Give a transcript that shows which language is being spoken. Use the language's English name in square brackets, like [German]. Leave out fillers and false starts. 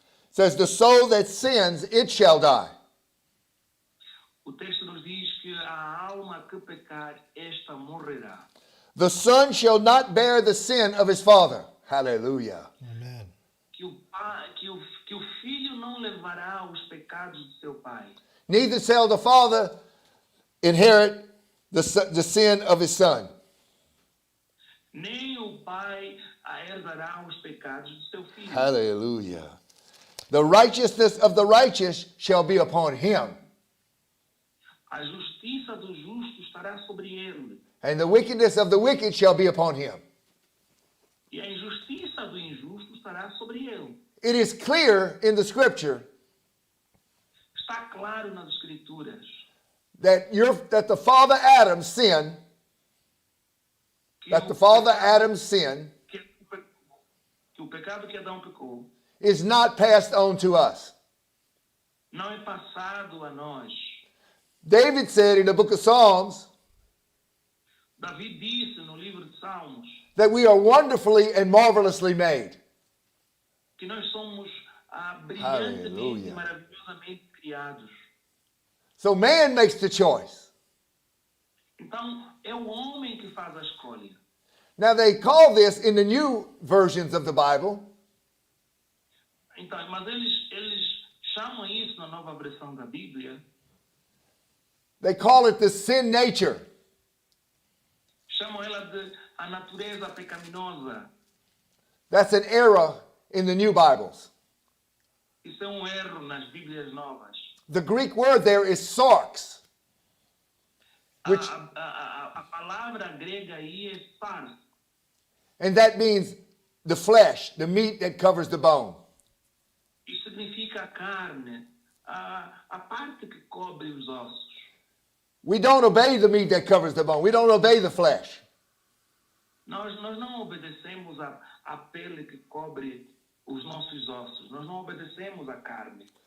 [English] says, the soul that sins, it shall die. [Portuguese] o texto nos diz que a alma que pecar, esta morrerá. [English] The son shall not bear the sin of his father. Hallelujah. Amen. [Portuguese] Que o filho não levará os pecados do seu pai. [English] Neither shall the father inherit the sin of his son. [Portuguese] Nem o pai herdará os pecados do seu filho. [English] Hallelujah. The righteousness of the righteous shall be upon him, [Portuguese] A justiça do justo estará sobre ele. [English] and the wickedness of the wicked shall be upon him. [Portuguese] E a injustiça do injusto estará sobre ele. [English] It is clear in the scripture [Portuguese] Está claro nas Escrituras [English] that the father Adam's sin, [Portuguese] que, [English] that the father Adam's sin [Portuguese] que o pecado que Adão pecou [English] is not passed on to us. [Portuguese] não é passado a nós. [English] David said in the book of Psalms [Portuguese] Davi disse no livro de Salmos [English] that we are wonderfully and marvelously made. [Portuguese] que nós somos brilhantemente e Aleluia. maravilhosamente criados. [English] So man makes the choice. [Portuguese] Então, é o homem que faz a escolha. [English] Now they call this in the new versions of the Bible, [Portuguese] Então, mas eles chamam isso na nova versão da Bíblia [English] They call it the sin nature. [Portuguese] Chamam ela de a natureza pecaminosa. [English] That's an error in the new Bibles. [Portuguese] Isso é um erro nas Bíblias novas. [English] The Greek word there is sarx, which, [Portuguese] A palavra grega aí é sarx. [English] and that means the flesh, the meat that covers the bone. [Portuguese] Isso significa a carne, a parte que cobre os ossos. [English] We don't obey the meat that covers the bone. We don't obey the flesh. [Portuguese] Nós não obedecemos a pele que cobre os nossos ossos. Nós não obedecemos a carne.